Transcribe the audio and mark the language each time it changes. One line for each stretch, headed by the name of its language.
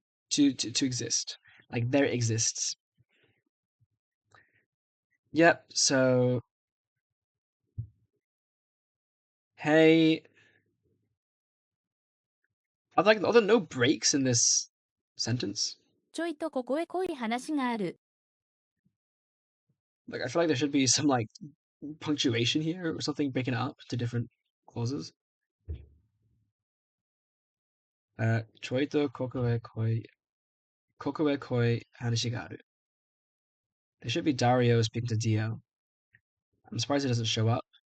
English: To exist. Like there exists. Yep, so hey, are there no breaks in this sentence?
Japanese: ちょいとここへ来い話がある。
English: Like I feel like there should be some like punctuation here or something breaking it up to different clauses.
Japanese: ちょいとここへ来い話がある.
English: There should be Dario speaking to Dio. I'm surprised it doesn't show up.